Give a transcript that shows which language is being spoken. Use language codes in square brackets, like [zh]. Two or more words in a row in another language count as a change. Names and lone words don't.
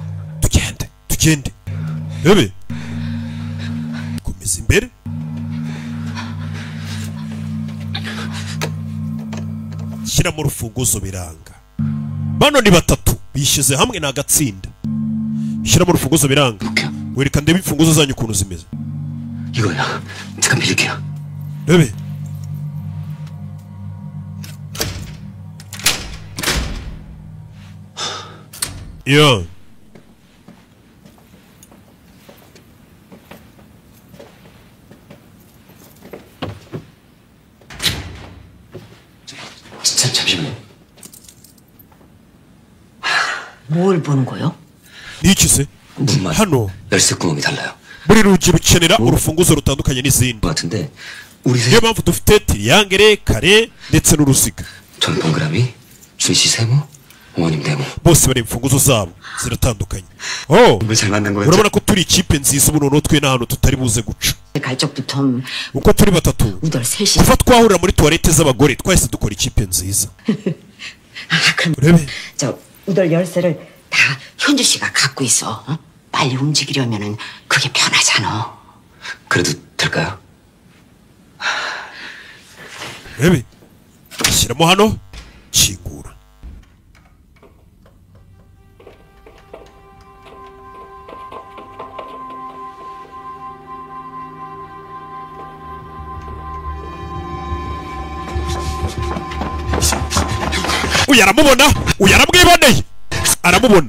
[rw] Tugende. Bebe. Komeza imbere. Shyiramo urufunguzo biranga. Bano ni batatu bishize hamwe na gatsinda. Shyiramo urufunguzo biranga. Wereka ndebe imfunguzo zanyu ukuntu zimeze. [ko] 이거야. 잠깐 빌릴게요. Bebe. 야. 잠시만요. 뭘 보는 거요? 니치세? 문만 [rw] hano [ko] 열쇠 구멍이 달라요. [rw] buri rugi rukenera urufunguzo rutandukanye n'izindi. [ko] 같은데 우리 [rw] niyo mpamvu dufite triangle, kare ndetse n'uruziga. [ko] 전 동그라미, 준씨 세모, 어머님 네모. [rw] bose bari imfunguzo zabo ziratandukanye. Oh, [ko] 잘 만난 거였죠? [rw] urabona ko turi ikipe nziza ubu noneho twe n'ahantu tutari buze guca. [ko] 갈 적부터 [rw] uko turi batatu [ko] 우덜 셋이. [rw] kuva twahurira muri toilette z'abagore twahise dukora ikipe nziza. [ko] 그럼 [rw] urebe. [ko] 저 우덜 열쇠를 다 현주 씨가 갖고 있어. 어? 빨리 움직이려면은 그게 편하잖아. 그래도 될까요? [rw] urebe. shyiramo hano. kingura. uyu aramubona, uyu aramwiboneye, aramubona.